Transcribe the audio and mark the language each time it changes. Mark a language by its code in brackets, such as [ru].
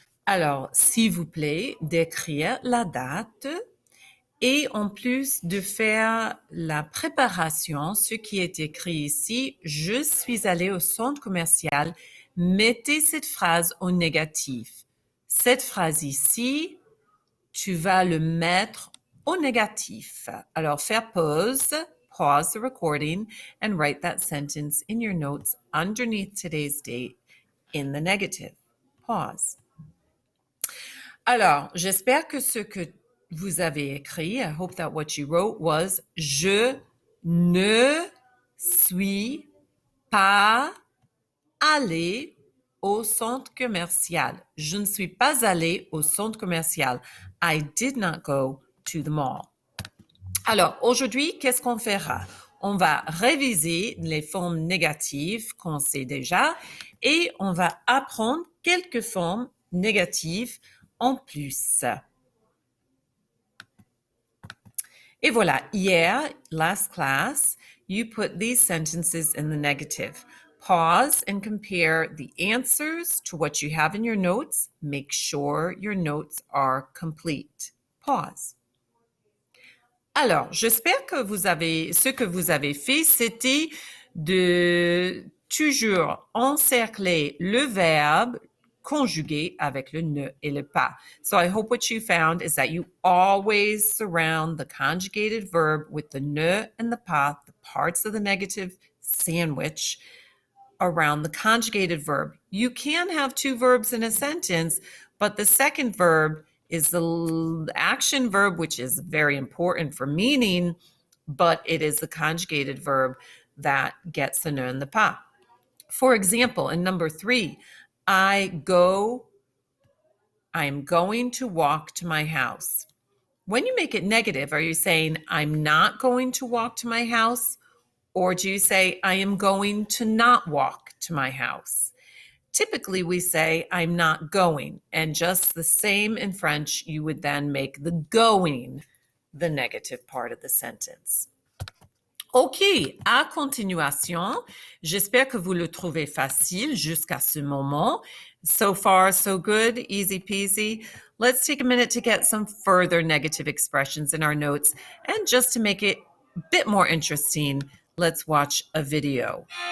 [fr] Alors, s'il vous plaît, d'écrire la date et en plus de faire la préparation, ce qui est écrit ici, je suis allé au centre commercial. Mettez cette phrase au négatif. Cette phrase ici, tu vas le mettre au négatif. Alors, faire [en] pause the recording, and write that sentence in your notes underneath today's date in the negative. Pause. [fr] Alors, j'espère que ce que vous avez écrit, [en] I hope that what you wrote was [fr] je ne suis pas allé au centre commercial. Je ne suis pas allé au centre commercial. [en] I did not go to the mall. [fr] Alors, aujourd'hui, qu'est-ce qu'on fera? On va réviser les formes négatives qu'on sait déjà et on va apprendre quelques formes négatives en plus. Et voilà, hier, [en] last class, you put these sentences in the negative. Pause and compare the answers to what you have in your notes. Make sure your notes are complete. Pause. Alors, j'espère que ce que vous avez fait, c'était de toujours encercler le verbe conjugué avec le ne et le pas. So I hope what you found is that you always surround the conjugated verb with the ne and the pas, the parts of the negative sandwich, around the conjugated verb. You can have two verbs in a sentence, but the second verb is the action verb, which is very important for meaning, but it is the conjugated verb that gets the ne and the pas. For example, in number 3, I am going to walk to my house. When you make it negative, are you saying I'm not going to walk to my house? Or do you say I am going to not walk to my house? Typically, we say, I'm not going. And just the same in French, you would then make the going the negative part of the sentence. [fr] OK, à continuation, j'espère que vous le trouvez facile jusqu'à ce moment. [en] So far, so good, easy peasy. Let's take a minute to get some further negative expressions in our notes. And just to make it a bit more interesting, let's watch a video.